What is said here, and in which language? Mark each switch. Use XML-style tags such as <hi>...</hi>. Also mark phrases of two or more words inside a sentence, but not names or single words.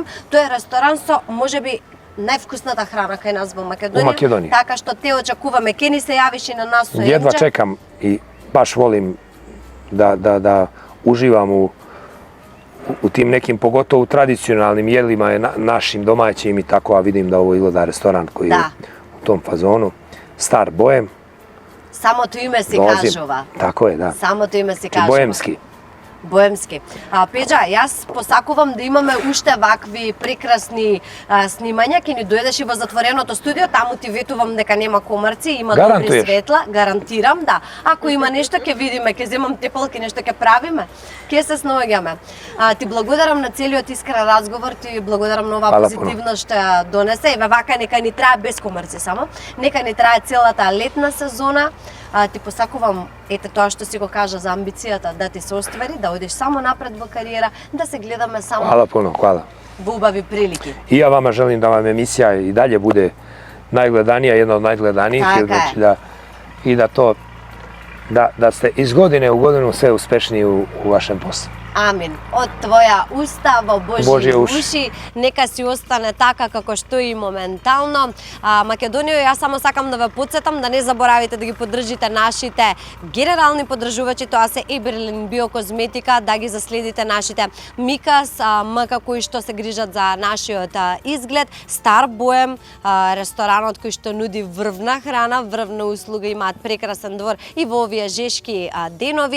<mk>Тој е ресторан со можеби највкусната храна кај нас во Македонија. Во Македонија. Така што те очекуваме, ке ни се јавиш и на нас со</mk> <sr>Jedva</sr> <mk>Емџа.</mk> <sr>čekam i baš volim da uživam u tim nekim, pogotovo tradicionalnim jedlima našim domaćim i tako, a vidim da ovo izgleda restoran koji je u tom fazonu. Star Bojem.</sr> <mk>Самото име си</mk> <sr>Dolazim.</sr> <mk>кажува.</mk> <sr>Tako je, da.</sr> <mk>Самото име си</mk> <sr>Znači,</sr> <mk>кажува.</mk> <sr>Bojemski.</sr> <mk>Боемски. Пеđа, јас посакувам да имаме уште вакви прекрасни снимања, ќе ни дојдеш и во затвореното студио, таму ти ветувам дека нема комарци, има добри Гарантуеш? светла, гарантирам, да. Ако има нешто ќе видиме, ќе земам тепалки, нешто ќе правиме, ќе се снаоѓаме. Ти благодарам на целиот искрен разговор, ти благодарам на оваа</mk> <sr>Hvala</sr> <mk>позитивност што ја донесе. Еве вака нека ни трае без комарци само, нека ни трае целата летна сезона. Ти посакувам ете тоа што си го кажа за амбицијата да ти се оствари, да одиш само напред во кариера, да се гледаме само</mk> <sr>Hvala puno, hvala.</sr> <mk>во убави прилики.</mk> <sr>I ja vama želim da vam emisija i dalje bude najgledanija, jedna od najgledanijih. Tako je. Znači da ste iz godine u godinu sve uspešniji u vašem poslu.</sr> <mk>Амин. Од твоја уста во Божји Божји уши. уши, нека си остане така како што и моментално. Македонија, јас само сакам да ве потсетам да не заборавите да ги поддржите нашите генерални поддржувачи, тоа се Еберлин Биокозметика, да ги заследите нашите Микас, МК кои што се грижат за нашиот изглед, Стар Боем, ресторанот кој што нуди врвна храна, врвна услуга, имаат прекрасен двор и во овие жешки денови.</mk>